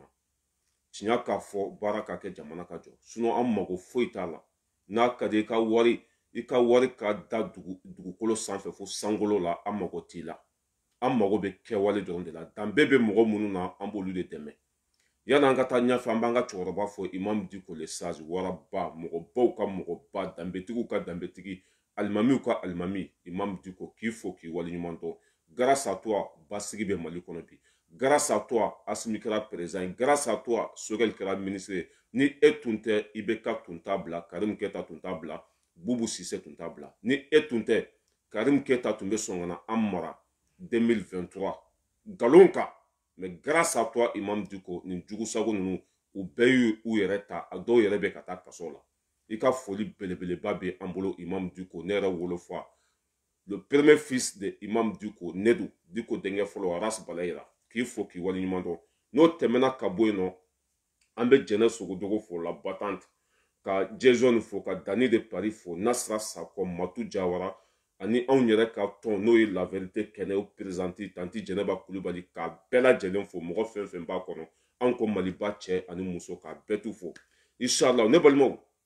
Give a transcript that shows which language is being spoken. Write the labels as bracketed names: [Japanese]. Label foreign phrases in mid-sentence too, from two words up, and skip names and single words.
[Bambara] Tiɲa k'a fɔ baara ka kɛ jamana ka jɔ an mago foyi t'a la n'a ka di i ka wari ka da dugukolo sanfɛ fo sankolo la an mago t'i la an mago bɛ kɛwale dɔrɔn de la danbe bɛ mɔgɔ minnu na an b'olu de dɛmɛ yan'an ka taa ɲɛfɛ an b'an ka cɛkɔrɔba fɔ Imam Diko le Sage waraba mɔgɔbaw ka mɔgɔba danbetigiw ka danbetigi alimamiw ka alimami Imam Diko k'i fo k'i waleɲuman dɔn [French] grâce à toi [Bambara] basigi bɛ Mali kɔnɔ bi. [French] Grâce à toi, [Bambara] Assimi kɛra président. [French] Grâce à toi, [Bambara] Sogɛl kɛra ministre. Ni e tun tɛ, IBK tun t'a bila, Karim Keta tun t'a bila, Boubou Cissé tun t'a bila. Ni e tun tɛ, Karim Keta tun bɛ sɔn ka na an mara 2023. Nkalon kan. [French] Mais grâce à toi, [Bambara] Imam Diko, nin jugusago ninnu, u bɛɛ y'u yɛrɛ ta, a dɔw yɛrɛ bɛ ka taa kaso la. I ka foli belebeleba bɛ an bolo Imam Diko, ne yɛrɛ wolofa. [French] Le premier fils de Imam Diko, Nedu, Diko [Bambara] denkɛ fɔlɔ, [French] Aras Balayira. [Bambara] K'i fo k'i waleɲuman dɔn n'o tɛmɛna ka bɔ yen nɔ an bɛ Jɛnɛ Sogodogo fo la battante ka Jason fo ka Dani de Paris fo Nasra Sakɔ Matu Jawara ani anw yɛrɛ ka tɔn n'o ye [French] la vérité [Bambara] kɛnɛw présenté tanti Jɛnɛba Kulibali k'a bɛɛ lajɛlen fo mɔgɔ fɛn fɛn b'a kɔnɔ anw ko Maliba cɛ ani muso k'a bɛɛ tu fo inshallah ne balimaw